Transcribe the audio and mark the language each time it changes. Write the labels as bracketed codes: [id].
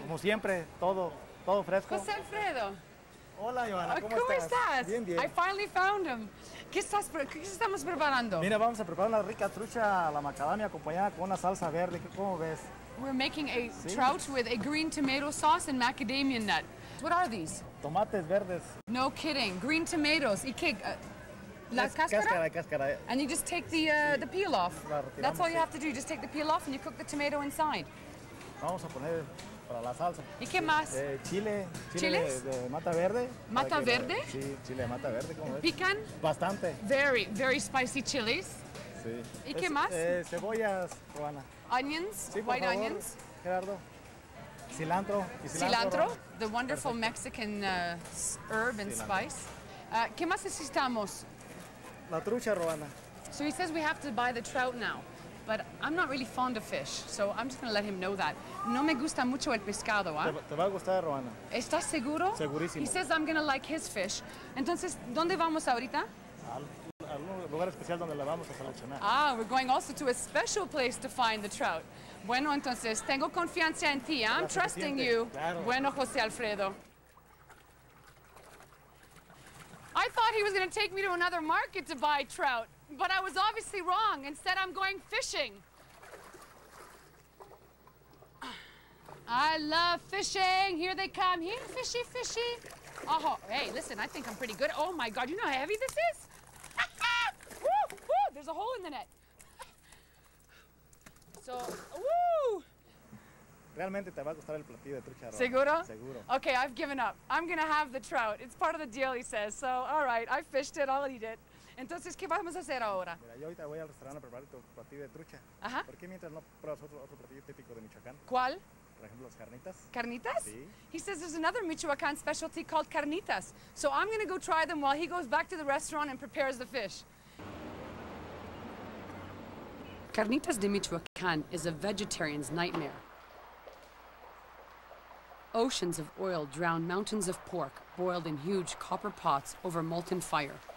[es] como siempre, todo fresco. Jose Alfredo. Hola, Joana, ¿cómo ¿Cómo estás? Bien, bien. [en] I finally found him. [es] ¿Qué estamos preparando? Mira, vamos a preparar una rica trucha a la macadamia acompañada con una salsa verde. ¿Cómo ves? [en] We're making a trout with a green tomato sauce and macadamia nut. What are these? [es] Tomates verdes. [en] No kidding. Green tomatoes. [es] ¿Y qué? La cáscara? Cáscara. [en] And you just take the peel off. That's all you have to do. You just take the peel off and you cook the tomato inside. [es] Vamos a poner para la salsa. ¿Y qué más? Chile de mata verde. ¿Mata verde? Sí, chile de mata verde, ¿cómo ves? ¿Pican? Bastante. [en] Very, very spicy chilies. [es] Sí. ¿Y qué más? Cebollas, Joana. [en] Onions, [es] Sí, por [en] white [es] favor, [en] onions. [es] Gerardo. Cilantro. [en] Cilantro, the wonderful Mexican herb and spice. [es] ¿Qué más necesitamos? La trucha, Roana. [en] So he says we have to buy the trout now, but I'm not really fond of fish, so I'm just going to let him know that. [es] No me gusta mucho el pescado, ¿ah? Te va a gustar, Roana. ¿Estás seguro? Segurísimo. [en] He says I'm going to like his fish. [es] Entonces, ¿dónde vamos ahorita? Al lugar especial donde la vamos a seleccionar. [en] Ah, we're going also to a special place to find the trout. [es] Bueno, entonces, tengo confianza en ti. [en] I'm trusting you. [es] Claro. Bueno, Jose Alfredo. [en] I thought he was going to take me to another market to buy trout, but I was obviously wrong. Instead, I'm going fishing. I love fishing. Here they come. Here, fishy, fishy. Oh, hey, listen, I think I'm pretty good. Oh, my God, you know how heavy this is? Woo, woo, there's a hole in the net. So, woo! [es] Realmente te va a gustar el platillo de trucha, Roana. Seguro? Seguro. [en] Okay, I've given up. I'm gonna have the trout. It's part of the deal, he says. So, all right, I fished it, I'll eat it. [es] Entonces, ¿qué vamos a hacer ahora? Mira, yo ahorita voy al restaurante a preparar tu platillo de trucha. Ajá. ¿Por qué mientras no pruebas otro platillo típico de Michoacán? ¿Cuál? Por ejemplo, las carnitas. Carnitas? Sí. [en] He says there's another Michoacan specialty called carnitas. So I'm gonna go try them while he goes back to the restaurant and prepares the fish. Carnitas de Michoacán is a vegetarian's nightmare. Oceans of oil drown mountains of pork boiled in huge copper pots over molten fire.